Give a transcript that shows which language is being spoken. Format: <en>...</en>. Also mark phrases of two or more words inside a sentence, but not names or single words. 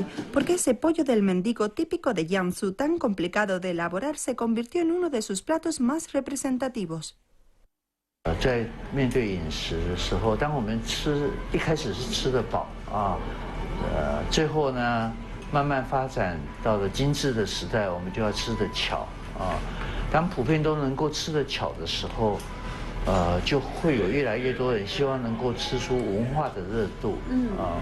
<es>¿por qué ese pollo del mendigo típico de Jiangsu tan complicado de elaborar se convirtió en uno de sus platos más representativos?</es> <zh>在面对饮食的时候，当我们一开始是吃得饱啊，最后呢慢慢发展到了精致的时代，我们就要吃得巧啊。当普遍都能够吃得巧的时候，就会有越来越多人希望能够吃出文化的热度啊。</zh>